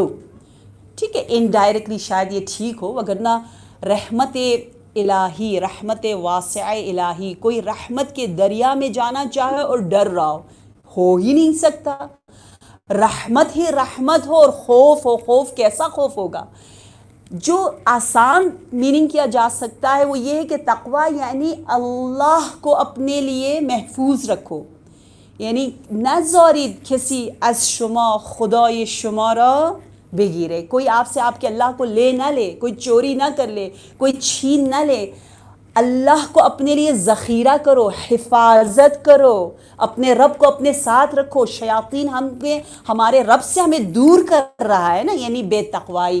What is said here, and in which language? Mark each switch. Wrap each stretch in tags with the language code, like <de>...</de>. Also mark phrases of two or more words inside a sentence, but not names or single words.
<ur>ٹھیک ہے، انڈائریکٹلی شاید یہ ٹھیک ہو، وگرنہ رحمت الہی، رحمت واسعہ الہی، کوئی رحمت کے دریا میں جانا چاہے اور ڈر رہا ہو ہی نہیں سکتا. رحمت ہی رحمت ہو اور خوف ہو، خوف کیسا خوف ہوگا؟ جو آسان میننگ کیا جا سکتا ہے وہ یہ ہے کہ تقویٰ یعنی اللہ کو اپنے لیے محفوظ رکھو.</ur> <fa>یعنی نذارید کسی از شما خدای شما را بگیرے،</fa> <ur>کوئی آپ سے آپ کے اللہ کو لے نہ لے، کوئی چوری نہ کر لے، کوئی چھین نہ لے. اللہ کو اپنے لیے ذخیرہ کرو، حفاظت کرو، اپنے رب کو اپنے ساتھ رکھو. شیاطین ہمارے رب سے ہمیں دور کر رہا ہے نا، یعنی بے تقوائی.</ur>